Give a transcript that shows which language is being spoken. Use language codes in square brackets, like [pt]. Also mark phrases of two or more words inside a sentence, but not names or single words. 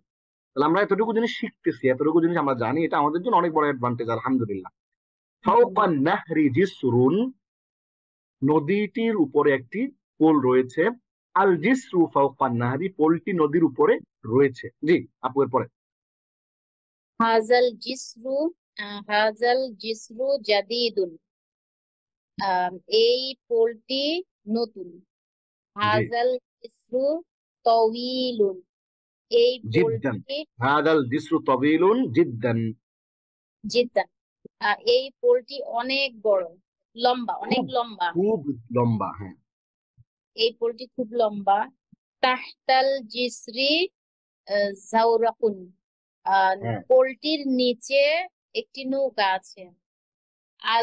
[bn] তাহলে আমরা এতটুকু জিনিস শিখতেছি, এতটুকু জিনিস আমরা জানি, এটা আমাদের জন্য অনেক বড় অ্যাডভান্টেজ, আলহামদুলিল্লাহ। [ar] فوق النهر جسر, [bn] নদীটির উপরে একটি পোল রয়েছে, [ar] الجسر فوق النهر, [bn] পোলটি নদীর উপরে রয়েছে। জি আপু, এর পরে। [ar] هذا الجسر، هذا الجسر جديد, [bn] এই পোলটি নতুন। জি, [ar] هذا الجسر طويل, এই [bn] জিদ্দান, পোলটি [ar] هذا الجسر طويل جدا, [bn] জিদ্দান, এই পোলটি অনেক বড়, লম্বা, অনেক খুব লম্বা। খুব লম্বা। হ্যাঁ এই পোলটি খুব লম্বা। [ar] تحت الجسر زورق, [bn] হ্যাঁ, পোলটির নিচে একটি নৌকা আছে। আল